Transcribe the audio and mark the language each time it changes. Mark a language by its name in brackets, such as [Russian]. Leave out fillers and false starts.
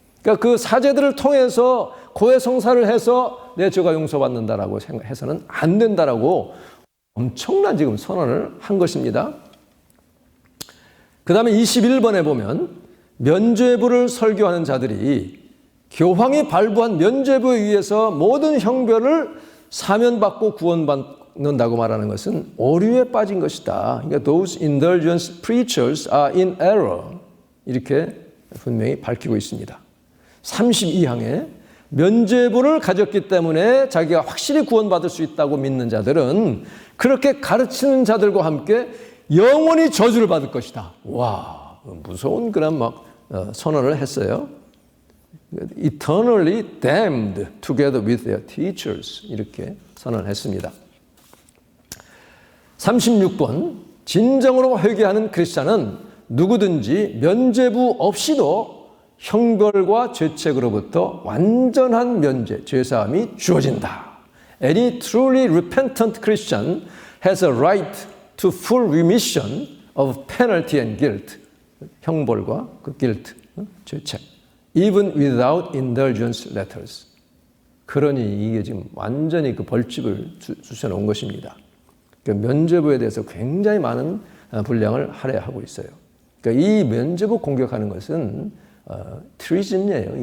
[Korean] 그러니까 그 사제들을 통해서 고해성사를 해서 내 죄가 용서받는다라고 생각해서는 안 된다라고 엄청난 지금 선언을 한 것입니다. 그 다음에 21번에 보면 면죄부를 설교하는 자들이 교황이 발부한 면죄부에 의해서 모든 형벌을 사면받고 구원받는다고 말하는 것은 오류에 빠진 것이다. [English] 그러니까 those indulgence preachers are in error. [Korean] 이렇게 분명히 밝히고 있습니다. 32항에 면죄부를 가졌기 때문에 자기가 확실히 구원받을 수 있다고 믿는 자들은 그렇게 가르치는 자들과 함께 영원히 저주를 받을 것이다. 와, 무서운 그런 막 선언을 했어요. [English] Eternally damned together with their teachers. [Korean] 이렇게 선언했습니다. 36번, 진정으로 회개하는 크리스찬은 누구든지 면죄부 없이도 형벌과 죄책으로부터 완전한 면죄, 죄사함이 주어진다. [English] Any truly repentant Christian has a right to full remission of penalty and guilt. [Korean] 형벌과 그 guilt, 죄책. [English] Even without indulgence letters. [Korean] 그러니 이게 지금 완전히 그 벌집을 주셔놓은 것입니다. 그러니까 면죄부에 대해서 굉장히 많은 분량을 할애하고 있어요. 그러니까 이 면죄부 공격하는 것은 트리즌이에요.